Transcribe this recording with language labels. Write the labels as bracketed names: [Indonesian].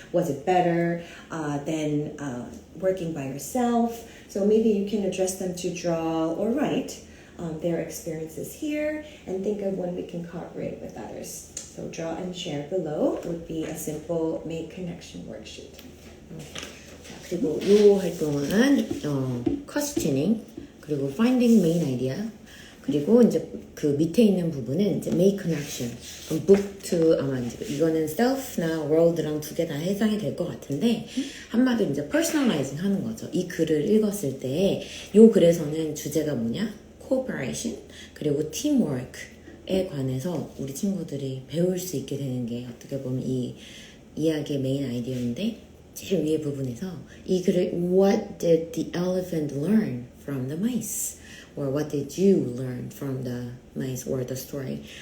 [English] Was it better than working by yourself? So maybe you can address them to draw or write their experiences here and think of when we can cooperate with others. So draw and share below would be a simple make connection worksheet. [Korean] 그리고 이 활동은 questioning, 그리고 finding main idea, 그리고 이제 그 밑에 있는 부분은 이제 make connection. 그럼 book to 아마 이제 이거는 self나 world랑 두 개 다 해당이 될 것 같은데 한마디로 이제 personalizing 하는 거죠. 이 글을 읽었을 때 이 글에서는 주제가 뭐냐? cooperation 그리고 teamwork에 관해서 우리 친구들이 배울 수 있게 되는 게 어떻게 보면 이 이야기의 메인 아이디어인데 제일 위에 부분에서 이 글을 [English] What did the elephant learn from the mice? Or what did you learn from the mice or the story?